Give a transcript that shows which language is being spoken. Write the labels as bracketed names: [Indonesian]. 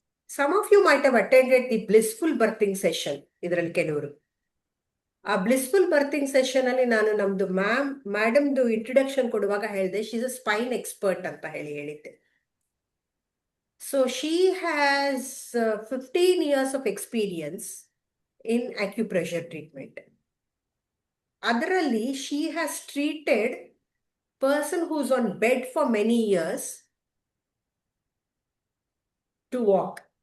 [English] Some of you might have attended the blissful birthing session. [Kannada] ಇದರಲ್ಲಿ ಕೆಲವರು ಆ blissful ಬರ್ತಿಂಗ್ session ಅಲ್ಲಿ ನಾನು ನಮ್ದು ಮೇಡಮ್ದು ಇಂಟ್ರೊಡಕ್ಷನ್ ಕೊಡುವಾಗ ಹೇಳಿದೆ, [English] she is a spine expert [Kannada] ಅಂತ ಹೇಳಿದ್ದೆ. [English] So she has 15 years of experience in acupressure treatment. ಅದರಲ್ಲಿ she has treated person whose on bed for many years to walk.